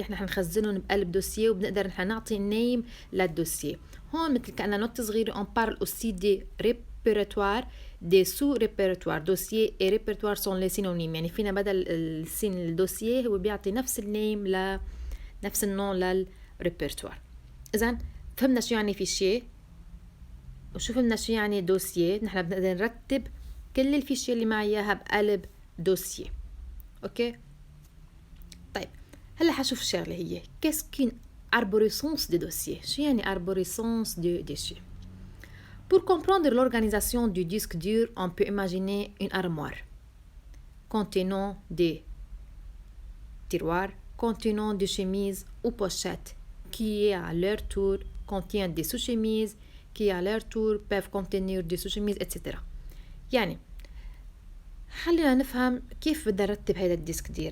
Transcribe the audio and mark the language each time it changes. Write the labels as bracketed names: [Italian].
[Arabic] نحن حنخزنهم بقلب دوسيي وبنقدر نحن نعطي نيم للدوسيي. هون مثل كأننا نوت صغيرة [French] on parle aussi des répertoires des sous-répertoires. dossier et répertoire sont les synonymes. [Arabic] يعني فينا بدل السين الدوسيي هو بيعطي نفس النيم نفس النوع للريبرتوار. إذن فهمنا شو يعني فيشيه وشو فهمنا شو يعني دوسيي. نحن بنقدر نرتب كل الفيشيه اللي معي اياها بقلب دوسيي. اوكي طيب هلا حشوف شغله هي كاسكين [French] arborescence de dossiers. [Arabic] شو يعني [French] arborescence de dossiers? Pour comprendre l'organisation du disque dur, on peut imaginer une armoire contenant des tiroirs, contenant des chemises ou pochettes qui à leur tour contiennent des sous-chemises qui à leur tour peuvent contenir des sous-chemises etc. [Arabic] يعني خلينا نفهم كيف بدنا نرتب هذا الديسك دير.